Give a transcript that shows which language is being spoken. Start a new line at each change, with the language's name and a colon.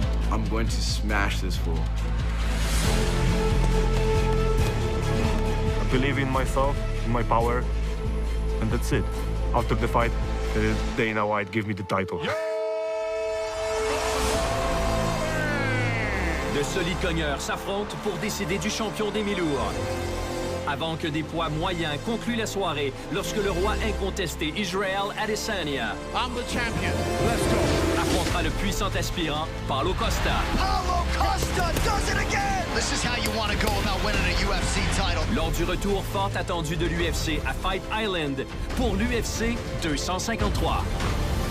English: I'm going to smash this fool. I believe in myself, in my power, and that's it. After the fight, Dana White gave me the title.
French: De solides cogneurs s'affrontent pour décider du champion des mi-lourds. Avant que des poids moyens concluent la soirée, lorsque le roi incontesté Israel Adesanya affrontera le puissant aspirant Paulo Costa.
English: Paulo Costa does it again! This is how you want to go about winning a UFC title.
French: Lors du retour fort attendu de l'UFC à Fight Island pour l'UFC 253.